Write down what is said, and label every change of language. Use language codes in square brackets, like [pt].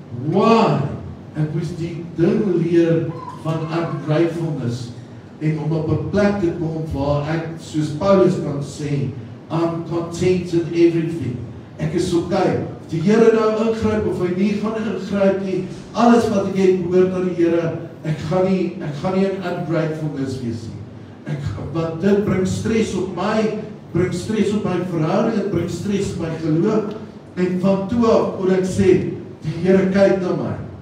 [en] Why? [af] Ek moes die ding leer van ungratefulness, en om op 'n plek te kom waar ek, soos Paulus kan sê, [en] I'm content in everything. [af] Ek is okay. die Here nou ingryp of hy nie gaan ingryp nie. Alles wat ek het behoort aan die Here. Ek gaan nie in ungratefulness wees nie. Want dit bring stres op my, bring stres op my verhouding, dit bring stres op my geloof. En van toe af moet ek sê, die Here kyk na my.